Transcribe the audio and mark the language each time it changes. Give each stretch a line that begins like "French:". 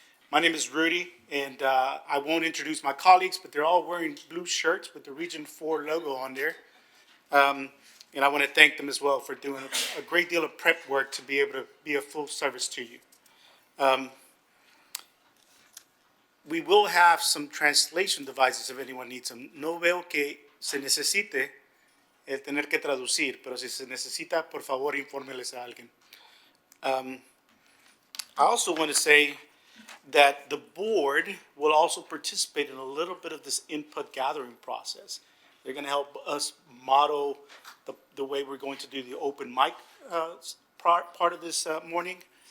English: My name is Rudy, and I won't introduce my colleagues, but they're all wearing blue shirts with the Region 4 logo on there. And I want to thank them as well for doing a great deal of prep work to be able to be of full service to you. We will have some translation devices if anyone needs them.
Spanish: No veo que se necesite el tener que traducir, pero si se necesita, por favor, infórmeles a alguien.
English: I also want to say that the board will also participate in a little bit of this input gathering process. They're going to help us model the way we're going to do the open mic part of this morning.